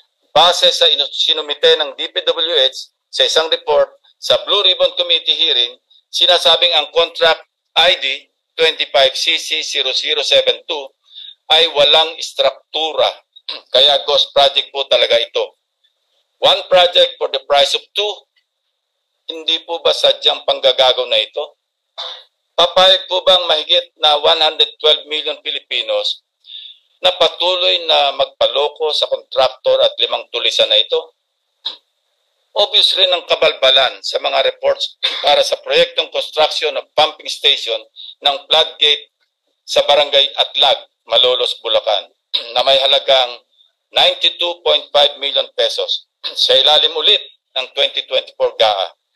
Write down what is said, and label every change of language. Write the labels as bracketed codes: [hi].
[tl] Base sa sinumite ng DPWH sa isang report sa Blue Ribbon Committee hearing, sinasabing ang contract ID 25CC0072 ay walang istruktura. Kaya ghost project po talaga ito. [en] One project for the price of two. [tl] Hindi po ba sadyang panggagago na ito? Papayag po bang mahigit na 112 million Filipinos na patuloy na magpaloko sa kontraktor at 5 tulisan na ito? Obvious rin ang kabalbalan sa mga reports para sa proyektong construction of pumping station ng floodgate sa Barangay Atlag, Malolos, Bulacan, na may halagang 92.5 million pesos sa ilalim ulit ng 2024 GAA.